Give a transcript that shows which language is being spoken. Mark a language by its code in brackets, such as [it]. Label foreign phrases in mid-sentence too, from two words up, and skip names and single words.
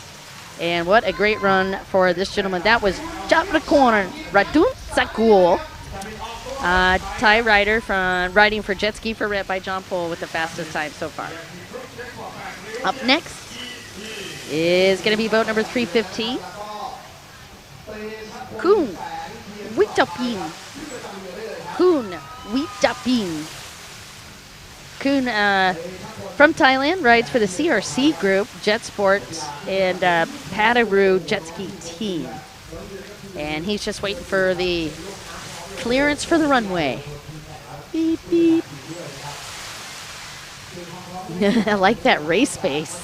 [en] And what a great run for this gentleman. That was Capricorn Ratun Sakul. Thai rider from riding for jet ski for Red by John Pole with the fastest time so far. Up next is going to be boat number 315. Kun Witapin. Kun Witapin. Kun from Thailand rides for the CRC group, Jet Sports, and Pataru Jet Ski team. And he's just waiting for the clearance for the runway. Beep, beep. I like that race face.